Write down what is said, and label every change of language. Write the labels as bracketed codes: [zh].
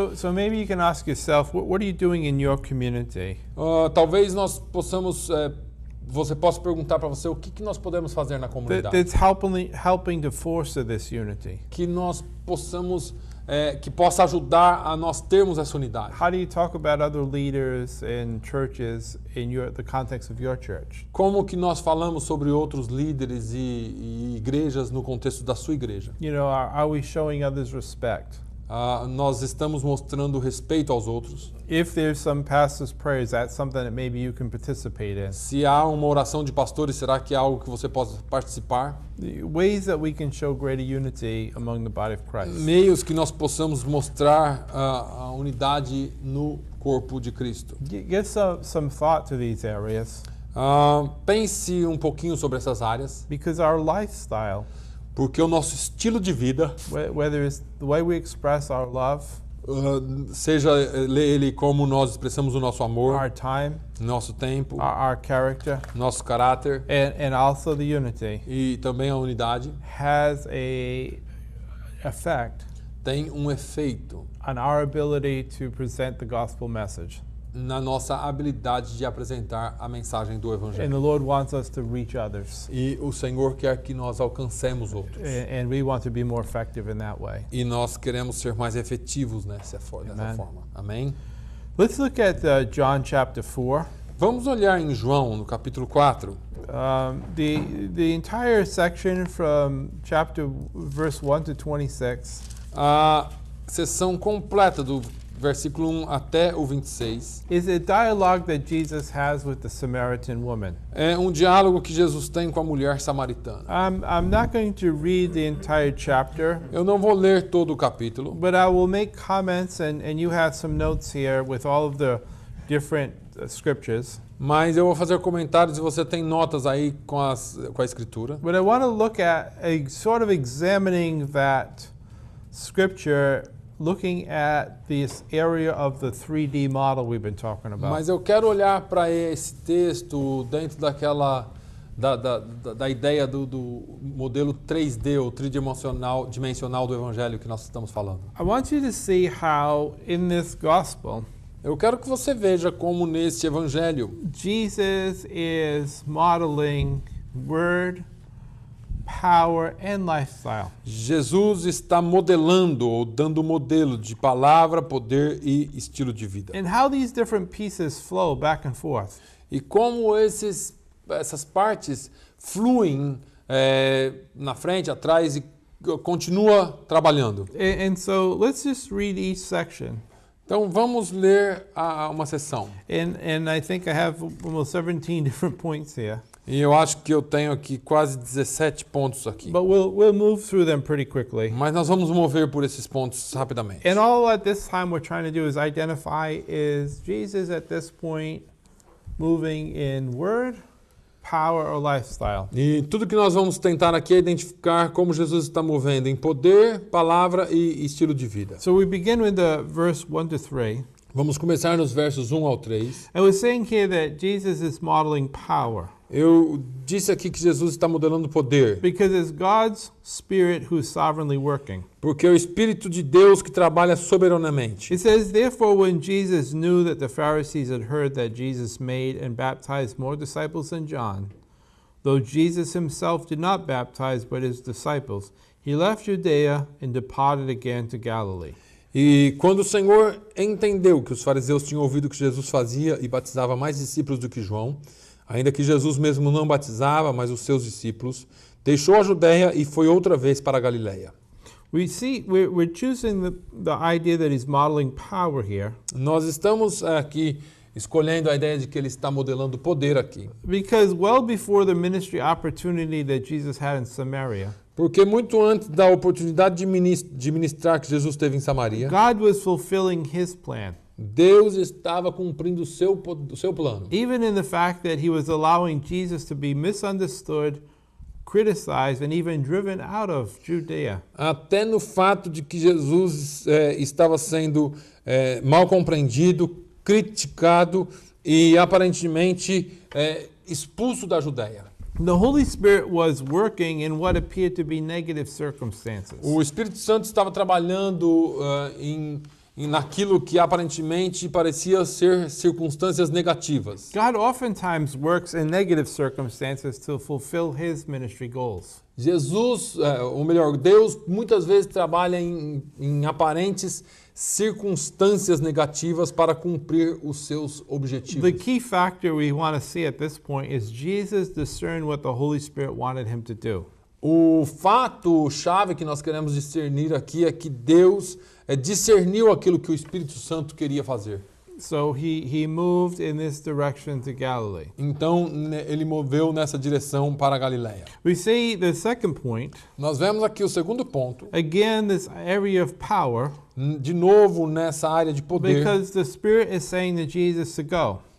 [en] So maybe you can ask yourself, what are you doing in your community? [pt] Talvez nós possamos você possa perguntar para você o que nós podemos fazer na comunidade. [en] That's helping to foster this unity. [pt] Que nós possamos, que possa ajudar a nós termos essa unidade. [en] How do you talk about other leaders and churches in the context of your church? [pt] Como que nós falamos sobre outros líderes e igrejas no contexto da sua igreja? [en] You know, are we showing others respect? [pt] Nós estamos mostrando respeito aos outros. [en] If there's some pastor's prayers, that's something that maybe you can participate in. [pt] Se há uma oração de pastores, será que é algo que você possa participar? [en] The ways that we can show greater unity among the body of Christ. [pt] Meios que nós possamos mostrar a unidade no corpo de Cristo. [en] Give some thought to these areas. [pt] Pense um pouquinho sobre essas áreas, [en] Because our lifestyle, [pt] porque o nosso estilo de vida, [en] whether it's the way we express our love, [pt] seja ele como nós expressamos o nosso amor, [en] our time, [pt] nosso tempo, [en] our character, [pt] nosso caráter [en] and also the unity, [pt] e também a unidade, [en] has a effect [pt] tem um efeito [en] on our ability to present the gospel message. [pt] na nossa habilidade de apresentar a mensagem do [en] And [pt] Evangelho. [en] the Lord wants us to reach others. [pt] E o Senhor quer que nós alcancemos outros. [en] And we want to be more effective in that way. [pt] E nós queremos ser mais efetivos dessa [en] Amen. [pt] forma. Amém? [en] Let's look at John chapter 4. [pt] Vamos olhar em João, no capítulo 4. [en] The entire section from verse 1 to 26 [pt] A sessão completa do versículo 1 até o 26. [en] is a dialogue that Jesus has with the Samaritan woman. [pt] É um diálogo que Jesus tem com a mulher samaritana. [en] I'm not going to read the entire chapter, [pt] Eu não vou ler todo o capítulo, [en] but I will make comments, and you have some notes here with all of the different scriptures. [pt] mas eu vou fazer comentários e você tem notas aí com a escritura. [en] But I want to look at sort of examining that scripture, looking at this area of the 3D model we've been talking about. [pt] Mas eu quero olhar para esse texto dentro daquela da ideia do modelo 3D ou tridimensional do Evangelho que nós estamos falando. [en] I want you to see how in this gospel, [pt] Eu quero que você veja como nesse Evangelho [en] Jesus is modeling word, power, and lifestyle. [pt] Jesus está modelando ou dando modelo de palavra, poder e estilo de vida. [en] And how these different pieces flow back and forth. [pt] E como essas partes fluem na frente, atrás e continua trabalhando. [en] And so let's just read each section. [pt] Então vamos ler uma sessão. [en] And I think I have almost 17 different points here. [pt] E eu acho que eu tenho aqui quase 17 pontos aqui. [en] But we'll move through them pretty quickly. [pt] Mas nós vamos mover por esses pontos rapidamente. [en] And all at this time we're trying to do is identify, is Jesus at this point moving in word, power, or lifestyle? [pt] E tudo que nós vamos tentar aqui é identificar como Jesus está movendo em poder, palavra e estilo de vida. [en] So we begin with the verse 1 to 3. [pt] Vamos começar nos versos 1 ao 3. [en] And we're saying here that Jesus is modeling power. [pt] Eu disse aqui que Jesus está modelando poder, [en] because it's God's Spirit who's sovereignly working. [pt] porque é o Espírito de Deus que trabalha soberanamente. [en] It says, therefore, when Jesus knew that the Pharisees had heard that Jesus made and baptized more disciples than John, though Jesus himself did not baptize but his disciples, he left Judea and departed again to Galilee. [pt] E quando o Senhor entendeu que os fariseus tinham ouvido que Jesus fazia e batizava mais discípulos do que João, ainda que Jesus mesmo não batizava, mas os seus discípulos, deixou a Judéia e foi outra vez para a Galileia. [en] We see we're choosing the idea that he's modeling power here [pt] Nós estamos aqui escolhendo a ideia de que ele está modelando poder aqui, [en] because well before the ministry opportunity that Jesus had in Samaria, [pt] porque muito antes da oportunidade de ministrar que Jesus teve em Samaria, [en] God was fulfilling his plan. [pt] Deus estava cumprindo o seu plano. [en] Even in the fact that he was allowing Jesus to be misunderstood, criticized, and even driven out of Judea. [pt] Até no fato de que Jesus estava sendo mal compreendido, criticado e aparentemente expulso da Judéia. [en] The Holy Spirit was working in what appeared to be negative circumstances. [pt] O Espírito Santo estava trabalhando naquilo que aparentemente parecia ser circunstâncias negativas. [en] God oftentimes works in negative circumstances to fulfill his ministry goals. [pt] Jesus, ou melhor, Deus muitas vezes trabalha em aparentes circunstâncias negativas para cumprir os seus objetivos. [en] The key factor we want to see at this point is Jesus discerned what the Holy Spirit wanted him to do. [pt] O fato chave que nós queremos discernir aqui é que Deus discerniu aquilo que o Espírito Santo queria fazer. [en] So he moved in this direction to Galilee. [pt] Então ele moveu nessa direção para a Galileia. [en] We see the second point, [pt] Nós vemos aqui o segundo ponto, [en] again this area of power, [pt] de novo nessa área de poder, [en] because the Spirit is saying to Jesus to go.